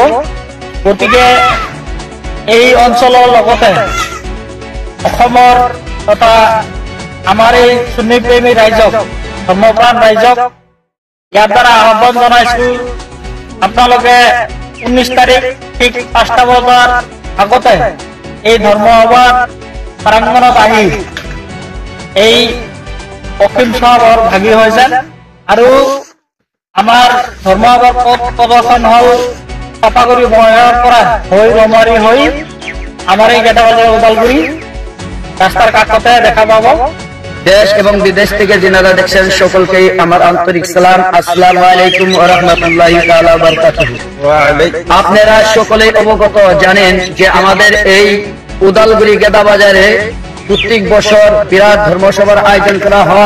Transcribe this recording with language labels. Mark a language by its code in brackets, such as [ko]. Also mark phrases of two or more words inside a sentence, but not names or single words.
[as] গতিকে এই অঞ্চলৰ লগতে অসমৰ তথা আমাৰ এই সুন্নী প্ৰেমী ৰাইজক, ধৰ্মপ্ৰাণ ৰাইজক ইয়াৰ দ্বাৰা আহ্বান জনাইছো, আপোনালোকে 19 তাৰিখ ঠিক 5টা বজাৰ আগতে এই ধৰ্মসভাৰ প্ৰাংগণত আহি এই অসীম সভাৰ ভাগী হৈছে। আৰু আমাৰ ধৰ্মসভাৰ পথ প্ৰদৰ্শন হল চাপাগুৰি বঙাইগাঁৱৰ পৰা হৈ ৰমাৰী হৈ আমাৰ এই গেটাবাজার ওদালগুৰি রাস্তার কাকতে দেখা পাব। [bn] দেশ এবং বিদেশ থেকে যারা দেখছেন সকলকে আমার আন্তরিক সালাম, [ar] السلام عليكم ورحمة الله تعالى وبركاته. [bn] আপনারা সকলেই অবগত জানেন যে আমাদের এই উদালগুড়ি গেদাবাজারে প্রত্যেক বছর বিরাট ধর্মসভার আয়োজন করা হয়।